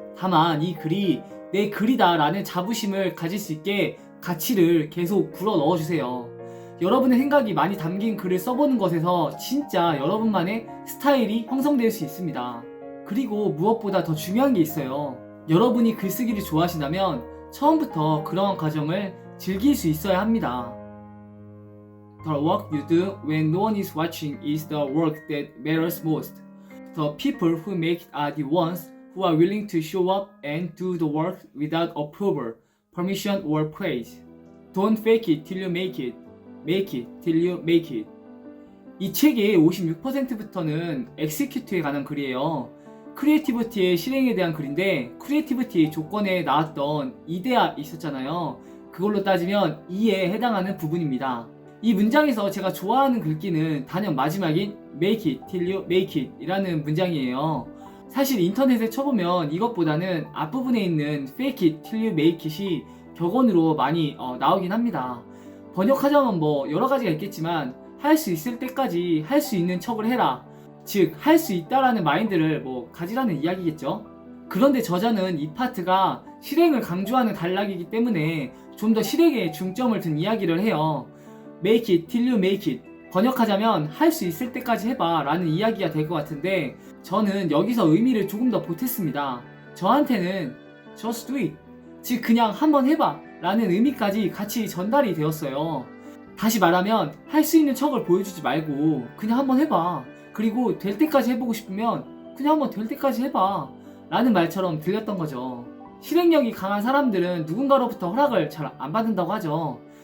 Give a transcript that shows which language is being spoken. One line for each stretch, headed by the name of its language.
Korean: 다만 이 글이 내 글이다 라는 자부심을 가질 수 있게 가치를 계속 불어 넣어주세요. 여러분의 생각이 많이 담긴 글을 써보는 것에서 진짜 여러분만의 스타일이 형성될 수 있습니다. 그리고 무엇보다 더 중요한 게 있어요. 여러분이 글쓰기를 좋아하신다면 처음부터 그러한 과정을 즐길 수 있어야 합니다.
English: The work you do when no one is watching is the work that matters most. The people who make it are the ones who are willing to show up and do the work without approval, permission or praise. Don't fake it till you make it. Make it till you make it.
Korean: 이 책의 56%부터는 execute에 관한 글이에요. 크리에이티비티의 실행에 대한 글인데 크리에이티비티 조건에 나왔던 이데아 있었잖아요. 그걸로 따지면 E에 해당하는 부분입니다. 이 문장에서 제가 좋아하는 글귀는 단연 마지막인
English: make it till you make it
Korean: 이라는 문장이에요. 사실 인터넷에 쳐보면 이것보다는 앞부분에 있는
English: fake it till you make it
Korean: 이 격언으로 많이 나오긴 합니다. 번역하자면 여러 가지가 있겠지만 할 수 있을 때까지 할 수 있는 척을 해라. 즉 할 수 있다라는 마인드를 가지라는 이야기겠죠. 그런데 저자는 이 파트가 실행을 강조하는 단락이기 때문에 좀 더 실행에 중점을 둔 이야기를 해요.
English: Make it till you make it.
Korean: 번역하자면 할 수 있을 때까지 해봐 라는 이야기가 될 것 같은데 저는 여기서 의미를 조금 더 보탰습니다. 저한테는
English: just do it.
Korean: 즉 그냥 한번 해봐 라는 의미까지 같이 전달이 되었어요. 다시 말하면 할 수 있는 척을 보여주지 말고 그냥 한번 해봐. 그리고 될 때까지 해보고 싶으면 그냥 한번 될 때까지 해봐 라는 말처럼 들렸던 거죠. 실행력이 강한 사람들은 누군가로부터 허락을 잘 안 받는다고 하죠.